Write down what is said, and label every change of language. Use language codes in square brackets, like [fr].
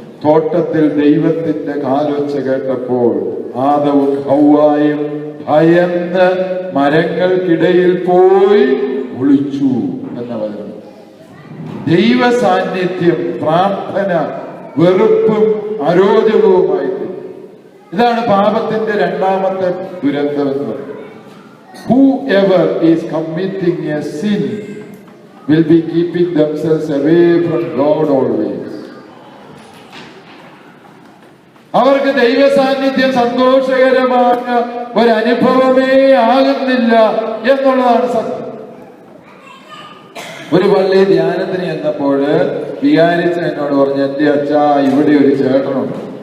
[ml] തോട്ടത്തിൽ ദൈവത്തിന്റെ കാലൊച്ച കേട്ടപ്പോൾ ആദവും ഹവ്വായും ഭയന്ന് മരങ്ങൾക്കിടയിൽ പോയി ഒളിച്ചു എന്ന വചനം. ദൈവ സാന്നിധ്യം, പ്രാർത്ഥന വെറുപ്പും അരോചകവുമായിട്ട്. ഇതാണ് പാപത്തിന്റെ രണ്ടാമത്തെ ദുരന്തം എന്ന് പറയുന്നത്. [en] Whoever is committing a sin will be keeping themselves away from God always. [ml] അവർക്ക് ദൈവ സാന്നിധ്യം സന്തോഷകരമായ ഒരനുഭവമേ ആകുന്നില്ല എന്നുള്ളതാണ് സത്യം. ഒരു പള്ളി ധ്യാനത്തിന് ചെന്നപ്പോൾ വികാരിച്ചൻ എന്നോട് പറഞ്ഞു, എന്റെ അച്ഛാ, ഇവിടെ ഒരു ചേട്ടനുണ്ട്.